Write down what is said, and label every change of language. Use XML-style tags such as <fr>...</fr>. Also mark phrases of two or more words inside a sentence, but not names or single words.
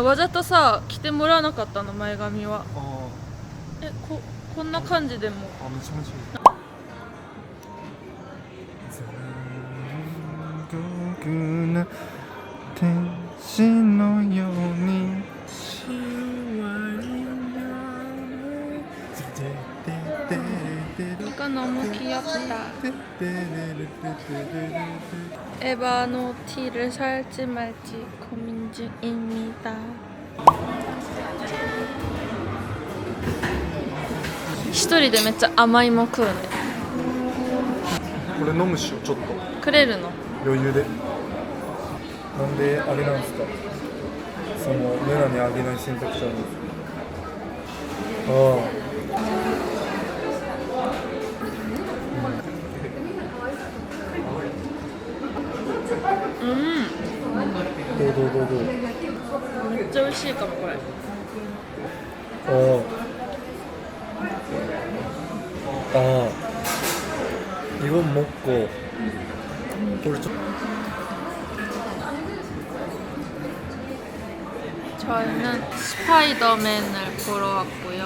<ja>わざとさ着てもらわなかったの、前髪は。あ、こんな感じでも。あ、めちゃめちゃいい。残酷な天使のように</ja> <ko>이거 너무 귀엽다. 에바노 티를 살지 말지 고민 중입니다.</ko> <ja>一人でめっちゃ甘いも食うね。これ飲むっしょ、ちょっとくれるの？余裕で。なんであれなんですか、そのメガネ上げない選択肢あるんですか。あどうめっちゃ美味しいかもこれ。</ja> <ko>이건 먹고 우리 좀 저희는 스파이더맨을 보러 왔고요.</ko>